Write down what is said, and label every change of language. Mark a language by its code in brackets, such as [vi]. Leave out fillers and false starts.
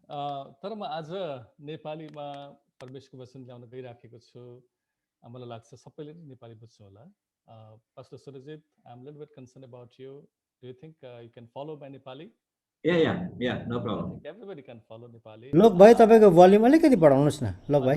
[ne] तर म आज नेपालीमा परमेश्वरको वचन ल्याउन गइराखेको छु। मलाई लाग्छ सबैले नै नेपाली बुझ्छ होला। [en] Pastor Surajit, I'm a little bit concerned about you. Do you think you can follow my Nepali? Yeah, no I problem. think everybody can follow Nepali. [ne] लोक भाइ तपाईँको भोल्युम अलिकति बढाउनुहोस् न लोक भाइ